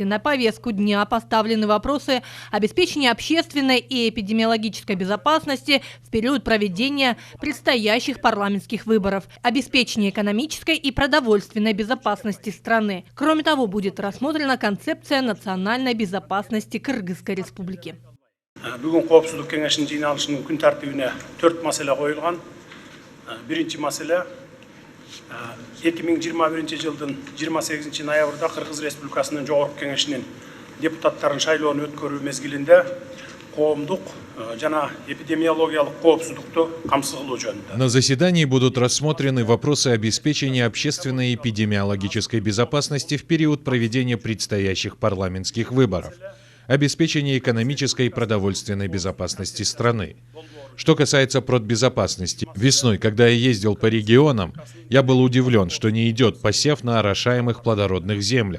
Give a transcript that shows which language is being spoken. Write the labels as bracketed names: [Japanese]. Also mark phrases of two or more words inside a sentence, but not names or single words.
[Russian] На повестку дня поставлены вопросы обеспечения общественной и эпидемиологической безопасности в период проведения предстоящих парламентских выборов, обеспечение экономической и продовольственной безопасности страны. Кроме того, будет рассмотрена концепция национальной безопасности Кыргызской республики. [Kyrgyz] Бүгін Коопсуздук кеңешинин жыйналышынын күн тартибине 4 маселе коюлган. Биринчи маселе 2021 жылдын 28 ноябрда Кыргыз Республикасынын Жогорку кеңешинин депутаттарын шайлоонун өткөрүү мезгилинде коомдук жана эпидемиологиялык коопсуздукту камсыз кылуу жөнүндө. [Russian] На заседании будут рассмотрены вопросы обеспечения общественной и эпидемиологической безопасности в период проведения предстоящих парламентских выборов, обеспечение экономической и продовольственной безопасности страны. Что касается продбезопасности, весной, когда я ездил по регионам, я был удивлен, что не идет посев на орошаемых плодородных землях.